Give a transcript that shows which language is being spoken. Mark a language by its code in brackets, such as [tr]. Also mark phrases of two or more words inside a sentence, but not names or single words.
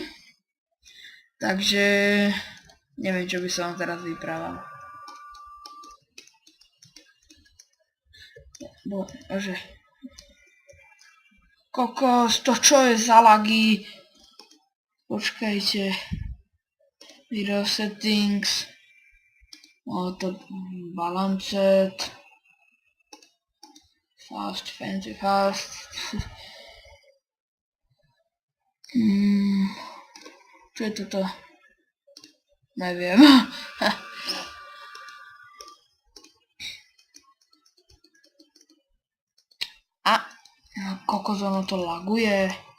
[sk] Takže neviem, čo by som vám teraz vyprával. Bože. Kokos, to čo je za lagy? Počkajte. [en] Video settings. To balanced. Fast, fancy, fast. [sk] Čo je toto? Neviem. Kokos, ono to laguje.